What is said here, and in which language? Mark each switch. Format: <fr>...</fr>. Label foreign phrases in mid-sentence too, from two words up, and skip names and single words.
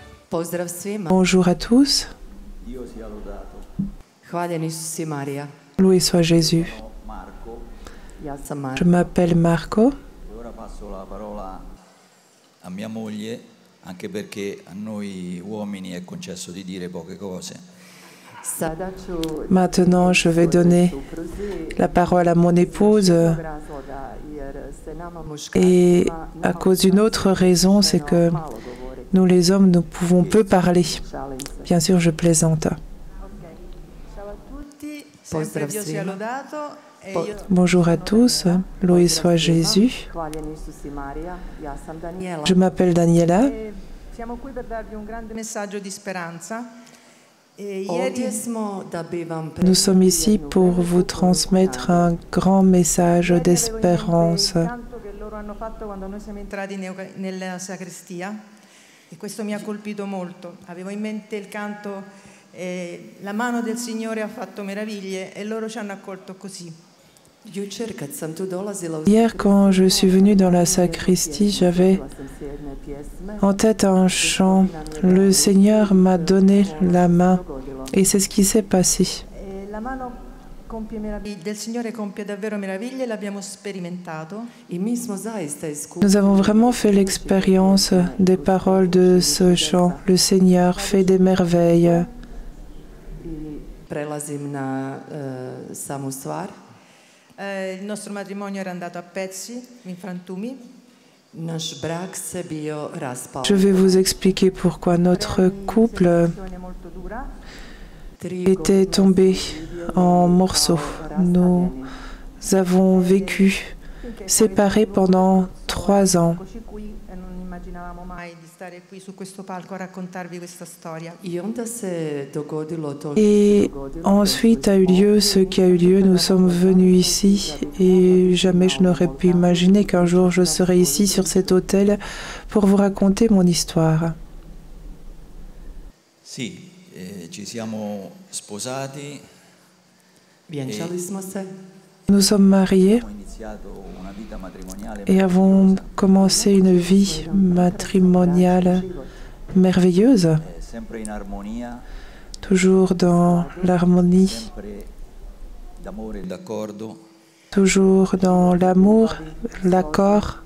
<hr>Pozdrav svima.</hr> <fr>Bonjour à tous.</fr> <hr>Hvaljen Isus si Marija.</hr> <fr>Loué soit Jésus.</fr> <hr>Ja sam Marija.</hr> <fr>Je m'appelle Marco.</fr> <it>Ora passo la parola a mia moglie, anche perché a noi uomini è concesso di dire poche cose.</it> <hr>Sada ću</hr> <fr>Maintenant, je vais donner la parole à mon épouse.</fr> <hr>razloga jer se nama</hr> <fr>Et</fr> <hr>muškarcima</hr> <fr>à cause d'une autre raison, c'est que</fr> <hr>malo govori.</hr> <fr>nous les hommes, nous pouvons peu parler.</fr> <hr>Šalim se.</hr> <fr>Bien sûr, je plaisante.</fr> <it>Ciao a tutti,</it> <hr>Pozdrav</hr> <it>sempre Dio sia</it> <hr>svima.</hr> <it>lodato e Po- io</it> <fr>Bonjour à tous. Loué soit Jésus.</fr> <hr>Hvaljen Isus si Marija. Ja sam Daniela.</hr> <fr>Je m'appelle Daniela.</fr> <it>siamo qui per darvi un grande messaggio di speranza. E</it> <hr>Ovdje</hr> <it>ieri</it> <hr>smo da bi vam</hr> <fr>Nous sommes ici pour vous transmettre un grand message</fr> <it>avevo in mente</it> <fr>d'espérance.</fr> <it>il canto che loro hanno fatto quando noi siamo entrati nella sacrestia e questo mi ha colpito molto. Avevo in mente il canto La mano del Signore ha fatto meraviglie e loro ci hanno accolto così.</it> <hr>Jučer kad sam tu dolazila u</hr> <fr>Hier, quand je suis venue dans la sacristie, j'avais</fr> <hr>Čula sam se jedne pjesme.</hr> <fr>en tête un chant. Le Seigneur m'a donné la main. Et c'est ce qui s'est passé.</fr> <it>La mano del Signore compie davvero meraviglie, l'abbiamo sperimentato.</it> <hr>I mi smo zaista iskusili.</hr> <fr>Nous avons vraiment fait l'expérience des paroles de ce chant. Le Seigneur fait des merveilles.</fr> <hr>I prelazim na samu stvar.</hr> <it>Il nostro matrimonio era andato a pezzi, in frantumi.</it> <hr>Naš brak se bio raspao.</hr> <fr>Je vais vous expliquer pourquoi notre couple</fr> <it>Situazione molto dura.</it> <fr>était tombé en morceaux. Nous avons vécu séparés pendant 3 ans.</fr> <it>Eccoci qui e non immaginavamo mai di stare qui su questo palco a raccontarvi questa storia.</it> <hr>I onda se dogodilo to što</hr> <fr>Et</fr> <hr>se dogodilo.</hr> <fr>ensuite a eu lieu ce qui a eu lieu. Nous sommes venus ici et jamais je n'aurais pu imaginer qu'un jour je serais ici sur cet autel pour vous raconter mon histoire.</fr> <it>Sì, ci siamo sposati,</it> <hr>Vjenčali smo se.</hr> <fr>Nous sommes mariés</fr> <it>abbiamo iniziato una vita matrimoniale</it> <fr>et avons commencé une vie matrimoniale merveilleuse,</fr> <it>sempre in armonia,</it> <fr>toujours dans l'harmonie,</fr> <it>sempre d'amore e d'accordo.</it> <fr>toujours dans l'amour, l'accord.</fr>